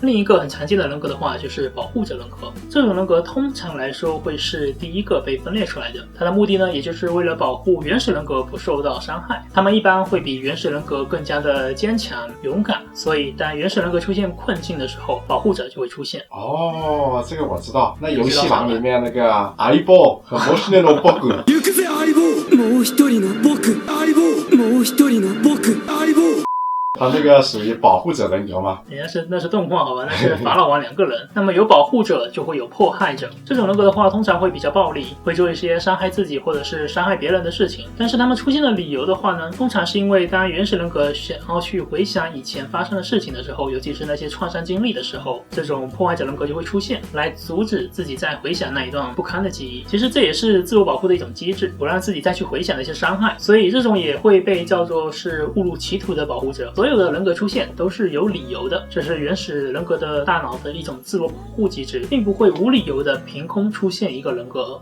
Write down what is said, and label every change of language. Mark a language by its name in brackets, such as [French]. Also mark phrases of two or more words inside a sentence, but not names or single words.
[Chinese] 另一个很常见的人格的话就是保护者人格，这种人格通常来说会是第一个被分裂出来的，它的目的呢也就是为了保护原始人格不受到伤害。他们一般会比原始人格更加的坚强勇敢，所以当原始人格出现困境的时候，保护者就会出现。哦，这个我知道，那游戏王里面那个相棒和 [Japanese] もう一人の僕行くぜ相棒もう一人の僕相棒もう一人の僕相棒 [Chinese] 他这个属于保护者人格吗？那是动画好吧，那是法老王两个人。那么有保护者就会有迫害者，这种人格的话通常会比较暴力，会做一些伤害自己或者是伤害别人的事情。但是他们出现的理由的话呢，通常是因为当原始人格想要去回想以前发生的事情的时候，尤其是那些创伤经历的时候，这种迫害者人格就会出现，来阻止自己再回想那一段不堪的记忆。其实这也是自我保护的一种机制，不让自己再去回想那些伤害，所以这种也会被叫做是误入歧途的保护者。所有的人格出现都是有理由的，这是原始人格的大脑的一种自我保护机制，并不会无理由的凭空出现一个人格。